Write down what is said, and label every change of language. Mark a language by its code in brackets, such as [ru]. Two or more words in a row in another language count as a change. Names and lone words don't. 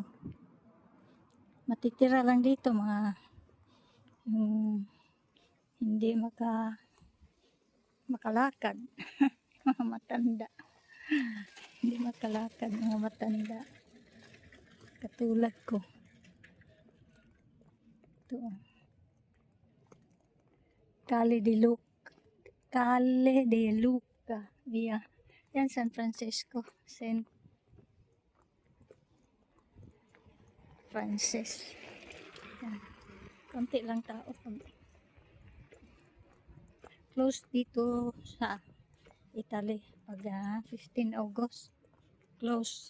[tl] Matitira lang dito mga yung hindi makalakad. Mga matanda. Hindi makalakad, mga matanda. Katulad ko. Ito. Calle de Luca. Via. Yan, San Francisco. St. Francis. Yan. Konti lang tao. Close dito sa Italy. Pag 15 August. Close.